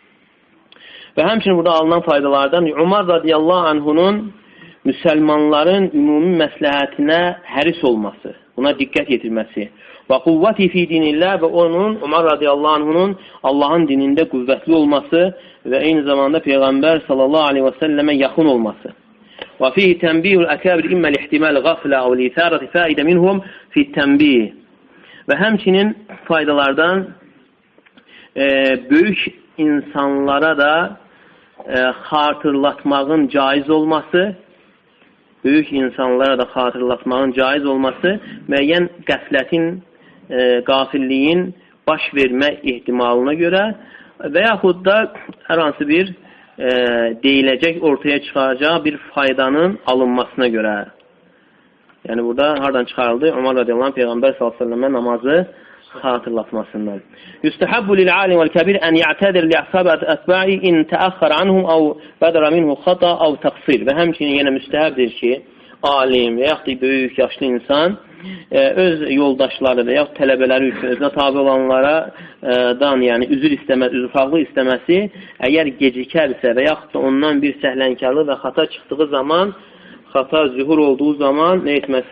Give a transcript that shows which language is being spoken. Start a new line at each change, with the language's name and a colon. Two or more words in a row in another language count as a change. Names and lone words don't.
Azerbaijani: Və həmçinin burada alınan faydalardan Umar radiyallahu anhunun müsəlmanların ümumi məsləhətinə həris olması, buna diqqət yetirməsi və
Arabic: قوته في دين الله
Azerbaijani: və onun, Umar radiyallahu anhunun Allahın dinində qüvvətli olması və eyni zamanda Peyğəmbər sallallahu aleyhi və səlləmə yaxın olması.
Arabic: وفيه تنبيه الأكابر إما لاحتمال غفلة أو لإثارة فائدة منهم في التنبيه.
Azerbaijani: Və həmçinin faydalardan böyük insanlara da xatırlatmağın caiz olması, müəyyən qəflətin, qafilliyin baş vermə ehtimalına görə və yaxud da hər hansı bir deyiləcək, ortaya çıxaracağı bir faydanın alınmasına görə. Yəni burada hardan çıxarıldı? Umar
Arabic: رضي الله عنه
Azerbaijani: Peyğəmbər sallallahu aleyhi ve sellemə namazı xatırlatmasından.
Arabic: يستحب للعالم والكبير أن يعتذر لأصحاب أتباعه إن تأخر عنهم أو بدر منه خطأ أو تقصير.
Azerbaijani: Və həmçinin yenə müstəhəbdir ki, alim və yaxud da böyük, yaşlı insan öz yoldaşları və yaxud tələbələri üçün özünə tabi olanlara yəni üzrxahlıq istəməsi əgər gecikərsə və yaxud da ondan bir səhlənkarlıq və xata çıxdığı zaman, xata zühur olduğu zaman nə etməsi?